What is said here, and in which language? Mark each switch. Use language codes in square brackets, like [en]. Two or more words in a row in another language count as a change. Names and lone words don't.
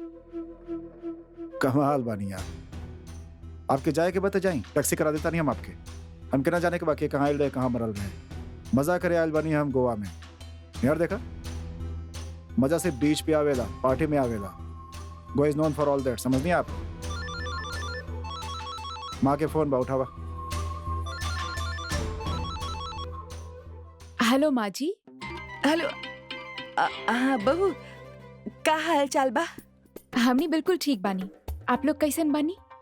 [bho] कमाल बानी आप। आपके जाए के बता जाई, टैक्सी करा देता नहीं हम आपके। हम के ना जाने के बाकी कहाँ आयल रहे, कहाँ मरल रहे। मजा करे आयल बनी हम गोवा में। यार देखा, मजा से बीच पे आवेला, पार्टी में आवेला। [en] Go is known for all that, [bho] समझ नहीं आप? माँ के फोन बा, उठावा। हेलो माँ जी। हेलो। हाँ बहू, का हाल चाल बा? हमनी बिल्कुल ठीक बानी। आप लोग कैसन बानी?